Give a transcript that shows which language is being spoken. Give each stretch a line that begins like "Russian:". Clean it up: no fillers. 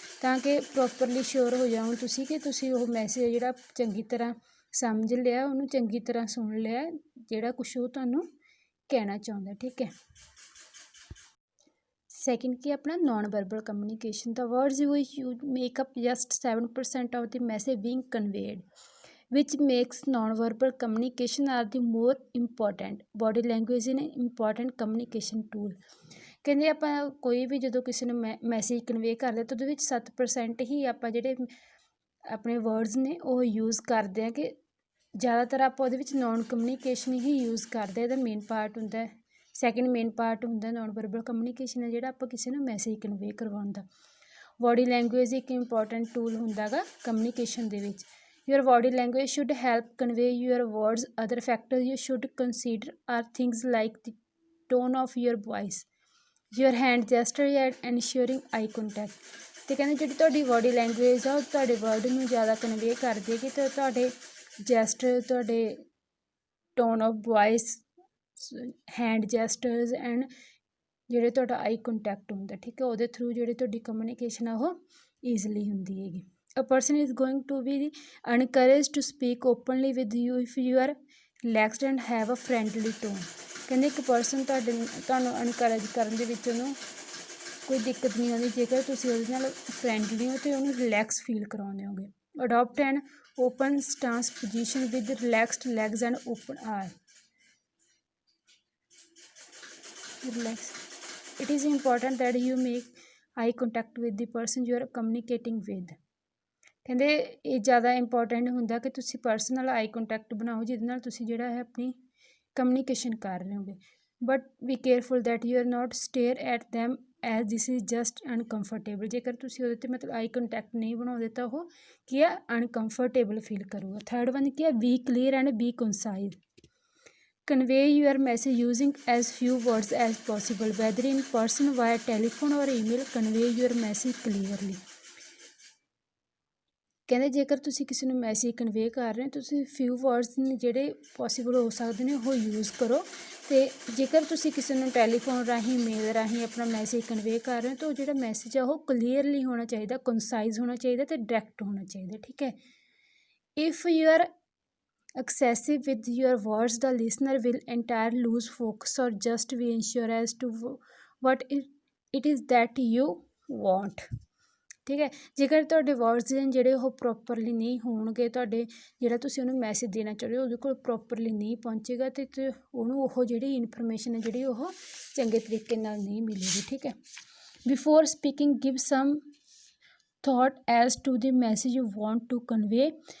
Punjabi: ਤਾਂ ਕਿ ਪ੍ਰੋਪਰਲੀ ਸ਼ੋਰ ਹੋ ਜਾਓ ਤੁਸੀਂ ਕਿ ਤੁਸੀਂ ਉਹ ਮੈਸੇਜ ਜਿਹੜਾ ਚੰਗੀ ਤਰ੍ਹਾਂ ਸਮਝ ਲਿਆ ਉਹਨੂੰ ਚੰਗੀ ਤਰ੍ਹਾਂ ਸੁਣ ਲਿਆ ਜਿਹੜਾ ਕੁਛ ਉਹ ਤੁਹਾਨੂੰ ਕਹਿਣਾ ਚਾਹੁੰਦਾ ਠੀਕ ਹੈ।
English: second
Punjabi: ਕੀ ਆਪਣਾ
English: Non verbal communication. The words you make up just 7% of the message being conveyed which makes non-verbal communication are the more important। body language is an important communication tool।
Punjabi: ਕਹਿੰਦੇ ਆਪਾਂ ਕੋਈ ਵੀ ਜਦੋਂ ਕਿਸੇ ਨੂੰ ਮੈਸੇਜ ਕਨਵੇ ਕਰਦੇ ਤਾਂ ਉਹਦੇ ਵਿੱਚ 7% ਹੀ ਆਪਾਂ ਜਿਹੜੇ ਆਪਣੇ ਵਰਡਸ ਨੇ ਉਹ ਯੂਜ਼ ਕਰਦੇ ਹਾਂ ਕਿ ਜ਼ਿਆਦਾਤਰ ਆਪਾਂ ਉਹਦੇ ਵਿੱਚ ਨੋਨ ਕਮਿਊਨੀਕੇਸ਼ਨ ਹੀ ਯੂਜ਼ ਕਰਦੇ ਇਹਦਾ ਮੇਨ ਪਾਰਟ ਹੁੰਦਾ। ਸੈਕਿੰਡ ਮੇਨ ਪਾਰਟ ਹੁੰਦਾ ਨੋਨ ਵਰਬਲ ਕਮਿਊਨੀਕੇਸ਼ਨ ਹੈ ਜਿਹੜਾ ਆਪਾਂ ਕਿਸੇ ਨੂੰ ਮੈਸੇਜ ਕਨਵੇ ਕਰਵਾਉਣ ਦਾ। ਬੋਡੀ ਲੈਂਗੁਏਜ ਇੱਕ ਇੰਪੋਰਟੈਂਟ ਟੂਲ ਹੁੰਦਾ ਗਾ ਕਮਿਊਨੀਕੇਸ਼ਨ ਦੇ ਵਿੱਚ।
English: Your body language should help convey your words। Other factors you should consider are things like the tone of your voice, your hand gesture and ensuring eye contact।
Punjabi: ਅਤੇ ਕਹਿੰਦੇ ਜਿਹੜੀ ਤੁਹਾਡੀ body language ਆ ਉਹ ਤੁਹਾਡੇ word ਨੂੰ ਜ਼ਿਆਦਾ convey ਕਰਦੀ ਹੈ ਕਿ ਤੁਹਾਡੇ ਜੈਸਟਰ ਤੁਹਾਡੇ tone of voice hand ਜੈਸਟਰਸ and ਜਿਹੜੇ ਤੁਹਾਡਾ ਆਈ ਕੰਟੈਕਟ ਹੁੰਦਾ ਠੀਕ ਹੈ ਉਹਦੇ ਥਰੂ ਜਿਹੜੀ ਤੁਹਾਡੀ ਕਮਿਊਨੀਕੇਸ਼ਨ ਆ ਉਹ ਈਜ਼ਲੀ ਹੁੰਦੀ ਹੈਗੀ।
English: A person is going to be encouraged to speak openly with you if you are relaxed and have a friendly tone।
Punjabi: ਕਹਿੰਦੇ ਇੱਕ ਪਰਸਨ ਤੁਹਾਨੂੰ ਇਨਕਰੇਜ ਕਰਨ ਦੇ ਵਿੱਚ ਉਹਨੂੰ ਕੋਈ ਦਿੱਕਤ ਨਹੀਂ ਆਉਂਦੀ ਜੇਕਰ ਤੁਸੀਂ ਉਹਦੇ ਨਾਲ ਫਰੈਂਡਲੀ ਹੋ ਅਤੇ ਉਹਨੂੰ ਰਿਲੈਕਸ ਫੀਲ ਕਰਾਉਂਦੇ ਹੋਗੇ।
English: Adopt an open stance position with relaxed legs and open eye relax. It is important that you make eye contact with the person you are communicating with।
Punjabi: ਕਹਿੰਦੇ ਇਹ ਜ਼ਿਆਦਾ ਇੰਪੋਰਟੈਂਟ ਹੁੰਦਾ ਕਿ ਤੁਸੀਂ ਪਰਸਨਲ ਆਈ contact ਬਣਾਓ, ਜਿਹਦੇ ਨਾਲ ਤੁਸੀਂ ਜਿਹੜਾ ਹੈ ਆਪਣੀ ਕਮਿਊਨੀਕੇਸ਼ਨ ਕਰ ਰਹੇ ਹੋਗੇ।
English: But be careful that you are not stare at them as this is just uncomfortable.
Punjabi: ਜੇਕਰ ਤੁਸੀਂ ਉਹਦੇ 'ਤੇ ਮਤਲਬ ਆਈ ਕੰਟੈਕਟ ਨਹੀਂ ਬਣਾਉਂਦੇ ਤਾਂ ਉਹ ਕੀ ਹੈ, ਅਨਕੰਫਰਟੇਬਲ ਫੀਲ ਕਰੂਗਾ।
English: third one
Punjabi: ਕੀ ਹੈ,
English: Be clear and be concise. Convey your message using as few words as possible, whether in person, via telephone or email. Convey your message clearly.
Punjabi: ਕਹਿੰਦੇ ਜੇਕਰ ਤੁਸੀਂ ਕਿਸੇ ਨੂੰ ਮੈਸੇਜ ਕਨਵੇ ਕਰ ਰਹੇ ਹੋ, ਤੁਸੀਂ ਫਿਊ ਵਰਡਸ ਨੇ ਜਿਹੜੇ ਪੋਸੀਬਲ ਹੋ ਸਕਦੇ ਨੇ ਉਹ ਯੂਜ਼ ਕਰੋ। ਅਤੇ ਜੇਕਰ ਤੁਸੀਂ ਕਿਸੇ ਨੂੰ ਟੈਲੀਫੋਨ ਰਾਹੀਂ, ਮੇਲ ਰਾਹੀਂ ਆਪਣਾ ਮੈਸੇਜ ਕਨਵੇ ਕਰ ਰਹੇ ਹੋ ਤਾਂ ਉਹ ਜਿਹੜਾ ਮੈਸੇਜ ਆ ਉਹ ਕਲੀਅਰਲੀ ਹੋਣਾ ਚਾਹੀਦਾ, ਕੰਸਾਈਜ਼ ਹੋਣਾ ਚਾਹੀਦਾ ਅਤੇ ਡਾਇਰੈਕਟ ਹੋਣਾ ਚਾਹੀਦਾ। ਠੀਕ ਹੈ।
English: If you are excessive with your words, the listener will entirely lose focus, or just be unsure as to what it is that you want।
Punjabi: ਠੀਕ ਹੈ। ਜੇਕਰ ਤੁਹਾਡੇ ਵਰਡਸ ਨੇ ਜਿਹੜੇ ਉਹ ਪ੍ਰੋਪਰਲੀ ਨਹੀਂ ਹੋਣਗੇ, ਤੁਹਾਡੇ ਜਿਹੜਾ ਤੁਸੀਂ ਉਹਨੂੰ ਮੈਸੇਜ ਦੇਣਾ ਚਾਹੁੰਦੇ ਹੋ ਉਹਦੇ ਕੋਲ ਪ੍ਰੋਪਰਲੀ ਨਹੀਂ ਪਹੁੰਚੇਗਾ ਅਤੇ ਉਹਨੂੰ ਉਹ ਜਿਹੜੀ ਇਨਫੋਰਮੇਸ਼ਨ ਹੈ ਜਿਹੜੀ ਉਹ ਚੰਗੇ ਤਰੀਕੇ ਨਾਲ ਨਹੀਂ ਮਿਲੇਗੀ। ਠੀਕ ਹੈ।
English: Before speaking give some thought as to the message you want to convey.